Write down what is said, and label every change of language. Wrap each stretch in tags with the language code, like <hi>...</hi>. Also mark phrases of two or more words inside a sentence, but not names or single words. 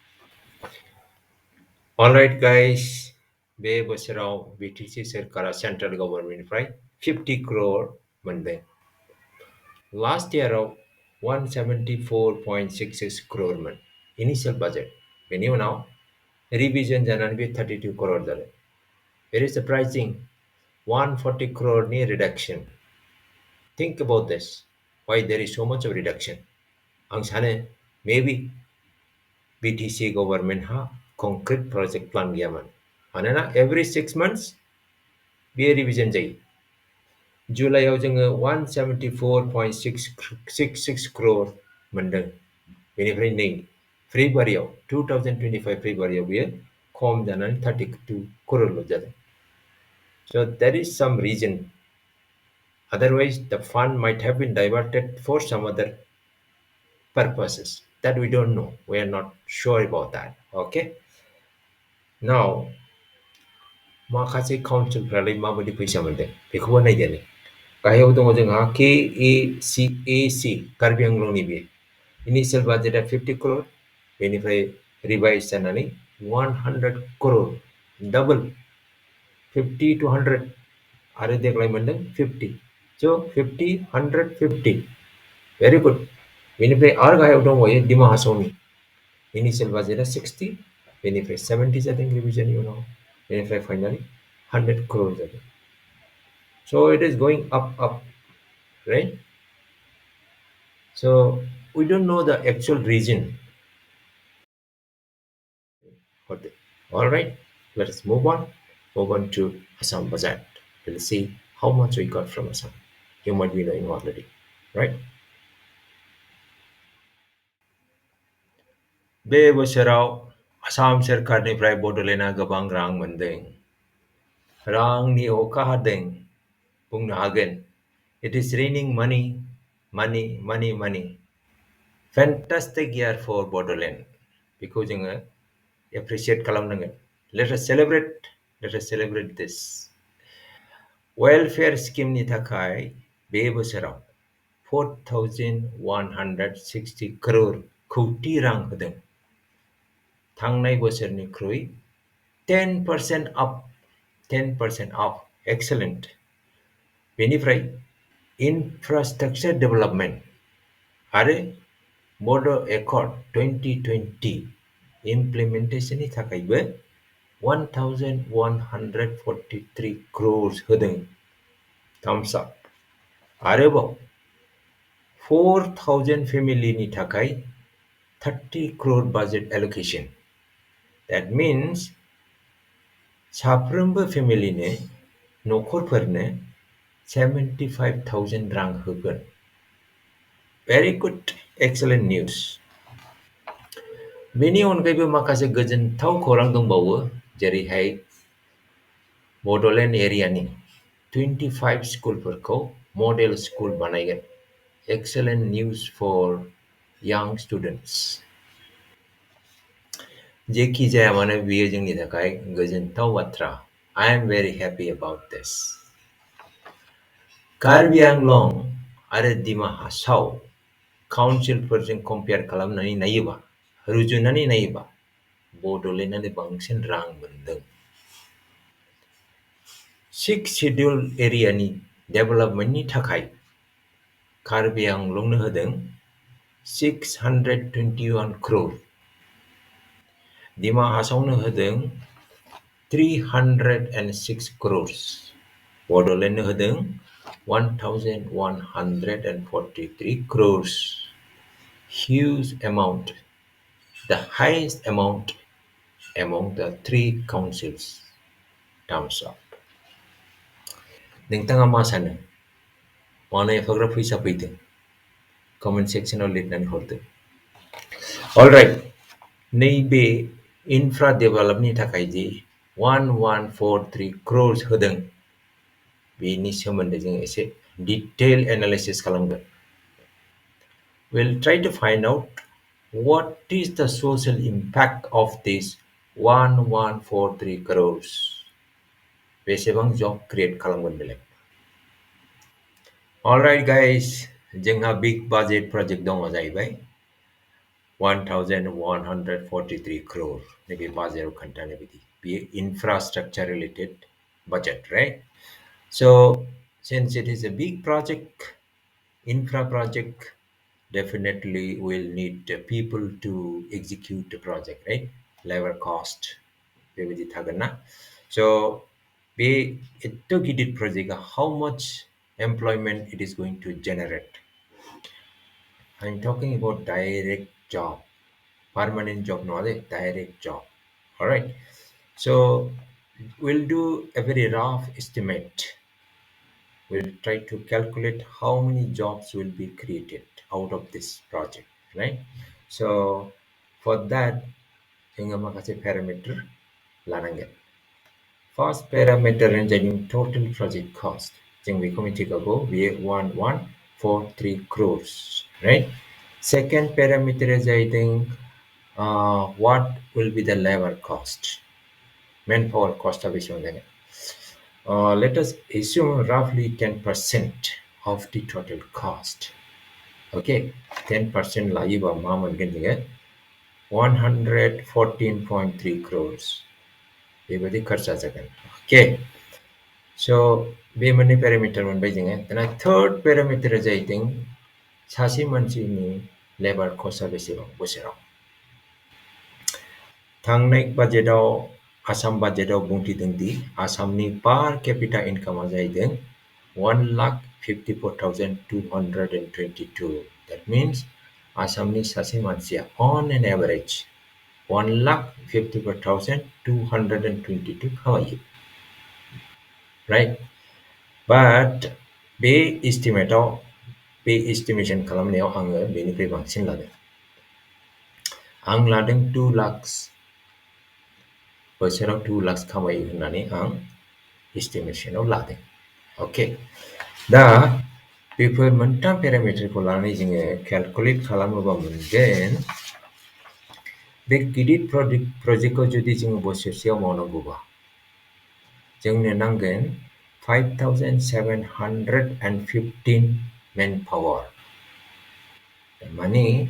<en>alright guys</en> <brx>बे बोसोराव बिटिसि सोरखारा सेन्ट्रेल गभर्नमेन्टनिफ्राय 50 crore मोनदों लास्ट इयाराव 174.66 crore मोन</brx> <en>initial budget</en> <brx>बेनि उनाव रिभिजन जानानै बे 32 crore जादों</brx> <en>very surprising</en> <brx>140 crore नि</brx> <en>reduction think about this why there is so much of reduction</en> <brx>आं सानो मेबी बिटिसि गभर्नमेन्टहा</brx> <en>concrete project plan</en> <brx>गैयामोन मानोना</brx> <en>every 6 months</en> <brx>बेयो रिभिजन जायो जुलाइआव जोङो 174.66 crore मोनदों बेनिफ्राय नै फेब्रुवारियाव 2025 फेब्रुवारियाव बेयो खम जानानै 32 crore जादों</brx> <en>so there is some reason otherwise the fund might have been diverted for some other purposes that we don't know we are not sure about that okay now</en> <brx>माखासे काउन्सिलफ्रालाय माबायदि फैसा मोनदों बेखौबो नायदोनि गाहायाव दङ जोंहा KACAC कार्बि आंलंनि बे इनिशियल बाजेटआ 50 crore बेनिफ्राय रिभाइज जानानै 100 crore</brx> <en>double 50 to 100</en> <brx>आरो देग्लाय मोनदों 50 so 50 100 50</brx> <en>very good</en> <brx>बेनिफ्राय आरो गाहायाव दंबावो डिमा हासावनि इनिशियल बाजेटआ 60 बेनिफ्राय 70 जादों रिभिजननि उनाव बेनिफ्राय फाइनाली 100 crore जादों</brx> <en>so it is going up right so we don't know the actual reason for that. All right let us move on to Assam Budget we'll see how much we got from Assam you might be knowing already right</en> <brx>बे बोसोराव आसाम सोरखारनिफ्राय बड'लेण्डआ गोबां रां मोनदों रांनि अखा हादों बुंनो हागोन</brx> <en>it is raining money fantastic year for Bodoland</en> <brx>बेखौ जोङो एप्रिशिएट खालामनांगोन</brx> <en>let us celebrate this</en> <brx>वेलफेयर स्किमनि थाखाय बे बोसोराव 4,160 crore कौटि रां होदों थांनाय बोसोरनिख्रुइ</brx> <en>10% up excellent</en> <brx>बेनिफ्राय</brx> <en>infrastructure development</en> <brx>आरो Bodo Accord 2020 implementationनि थाखायबो 1,143 crores होदों</brx> <en>thumbs up</en> <brx>आरोबाव 4,000 फेमिलिनि थाखाय</brx> <en>30 crore budget allocation that means</en> <brx>साफ्रोमबो फेमिलिनो न'खरफोरनो 75,000 रां होगोन</brx> <en>very good excellent news</en> <brx>बेनि अनगायैबो माखासे गोजोनथाव खौरां दंबावो जेरैहाय बड'लेण्ड एरियानि 25 स्कुलफोरखौ</brx> <en>model school</en> <brx>बानायगोन</brx> <en>excellent news for young students</en> <brx>जेखि जाया मानो बेयो जोंनि थाखाय गोजोनथाव बाथ्रा</brx> <en>I am very happy about this</en> <brx>कार्बि आंलं आरो दिमा हासाव काउन्सिलफोरजों कम्पेयार खालामनानै नायोबा रुजुनानै नायोबा बड'लेण्डआनो बांसिन रां मोनदों 6 शेड्युल एरियानि डेभेलपमेन्टनि थाखाय कार्बि आंलंनो होदों 621 crore दिमा हासावनो होदों 306 crores बड'लेण्डनो होदों 1143 crores</brx> <en>huge amount the highest amount among the three councils thumbs up</en> <brx>नोंथाङा मा सानो मानो एफाग्राब फैसा फैदों कमेन्ट सेक्सनाव लिरनानै हरदो अलराइट नैबे इनफ्रा डेभेलपनि थाखाय जि 1143 crores होदों बेनि सोमोन्दै जों एसे</brx> <en>detail analysis</en> <brx>खालामगोन</brx> <en>we'll try to find out what is the social impact of this 1143 crores</en> <brx>बेसेबां</brx> <en>job create</en> <brx>खालामगोन बेलाय</brx> <en>alright guys</en> <brx>जोंहा</brx> <en>big budget project</en> <brx>दङ जाहैबाय 1143 crore नैबे बाजेटाव खोन्थानाय बायदि बेयो</brx> <en>infrastructure related budget right so since it is a big project infra project definitely will need people to execute the project right labor cost</en> <brx>बेबायदि थागोन ना so बे एथ' गिदिर प्रजेक्टआ</brx> <en>how much employment it is going to generate I'm talking about direct job permanent job no direct job all right so we'll do a very rough estimate we'll try to calculate how many jobs will be created out of this project right so for that</en> <brx>जोङो माखासे</brx> <en>parameter लानांगोन first parameter जादों total project cost</en> <brx>जों बेखौ मिथिखागौ बेयो</brx> <en>1143 crores right second parameter जादों what will be the labor cost manpower cost</en> <brx>बेसेबां जागोन</brx> <en>let us assume roughly 10% of the total cost okay 10%</en> <brx>लायोबा मा मोनगोन जोङो 114.3 crores बेबायदि खरसा जागोन okay so बे मोननै पेरामिटार मोनबाय जोङो दाना थर्ड पेरामिटारा जाहैदों सासे मानसिनि लेबार कस्टआ बेसेबां बोसोराव थांनाय बाजेटाव आसाम बाजेटाव बुंथिदों दि आसामनि पार केपिटा इनकामा जाहैदों 1,54,222</brx> <en>that means</en> <brx>आसामनि सासे मानसिया</brx> <en>on an average</en> <brx>1,54,222 खामायो right but बे एस्टिमेटाव बे एस्टिमेशन खालामनायाव आङो बेनिफ्राय बांसिन लादों आं लादों 2 lakhs बोसोराव 2 lakhs खामायो होननानै आं एस्टिमेशनाव लादों ओके दा बेफोर मोनथाम पेरामिटारखौ लानानै जोङो केलकुलेट खालामोबा मोनगोन बे गिदिर प्रजेक्टखौ जुदि जोङो बोसोरसेयाव मावनांगौबा जोंनो नांगोन 5,715 manpower माने</brx>